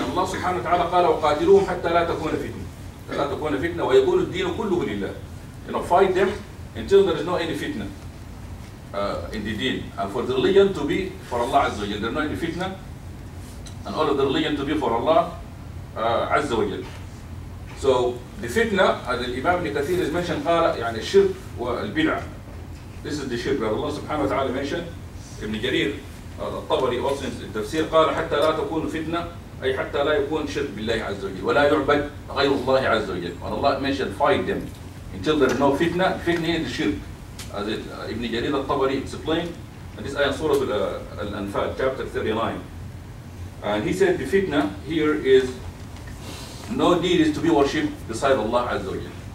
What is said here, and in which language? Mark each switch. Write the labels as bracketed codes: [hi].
[ar] Allah subhanahu wa ta'ala قال وقاتلوهم حتى لا تكون فتنة. لا تكون فتنة ويكون الدين كله لله. [en] Fight them until there is no any fitna in the deen. And for the religion to be for Allah Azza wa Jal. There is no any fitna. And all of the religion to be for Allah Azza wa Jal. So the fitna, as Imam Ibn Kathir has mentioned, [ar] قال يعني الشرك والبدعة. [en] This is the shirk that Allah subhanahu wa ta'ala mentioned. [ar] Ibn Jarir الطبري [en] also in [ar] التفسير قال حتى لا تكون فتنة أي حتى لا يكون شرك بالله عز وجل ولا يعبد غير الله عز وجل. [en] And Allah mentioned fight them until there is no fitna. Fitna is the shirk, as Ibn Jarir al-Tabari explained, and this ayah in Surah Al-Anfal, chapter 39. And he said the fitna here is no deed is to be worshipped beside Allah Azza wa Jal.